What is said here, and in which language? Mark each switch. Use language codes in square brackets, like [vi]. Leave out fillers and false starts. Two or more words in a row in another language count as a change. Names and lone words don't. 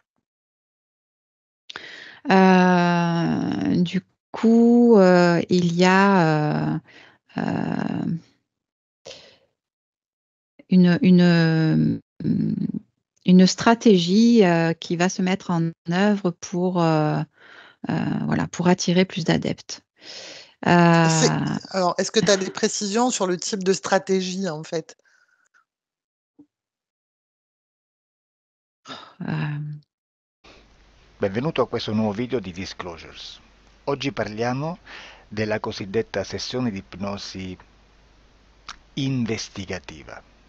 [fr] Du coup, il y a une, une stratégie qui va se mettre en œuvre voilà, pour attirer plus d'adeptes. C'est- Euh, Alors, est-ce que tu as des précisions sur le type de stratégie, en fait? euh, [it] Benvenuto a questo nuovo video di Disclosures. Oggi parliamo della cosiddetta sessione di ipnosi investigativa.